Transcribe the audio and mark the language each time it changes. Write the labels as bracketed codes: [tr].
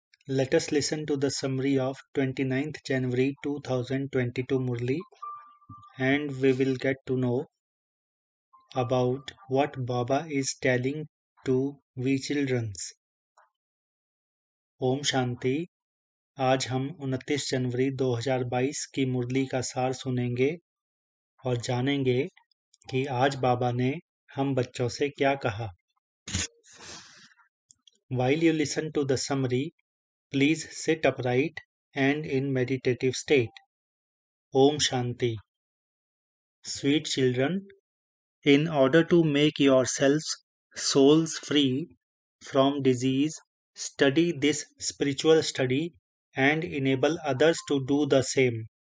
[en] Let us listen to the summary of 29th January 2022 Murli, and we will get to know about what Baba is telling to we childrens. [hi] Om Shanti. आज हम 29 जनवरी 2022 की मुरली का सार सुनेंगे और जानेंगे कि आज बाबा ने हम बच्चों से क्या कहा। [en] While you listen to the summary, please sit upright and in meditative state. Om Shanti. Sweet children, in order to make yourselves souls free from disease, study this spiritual study and enable others to do the same.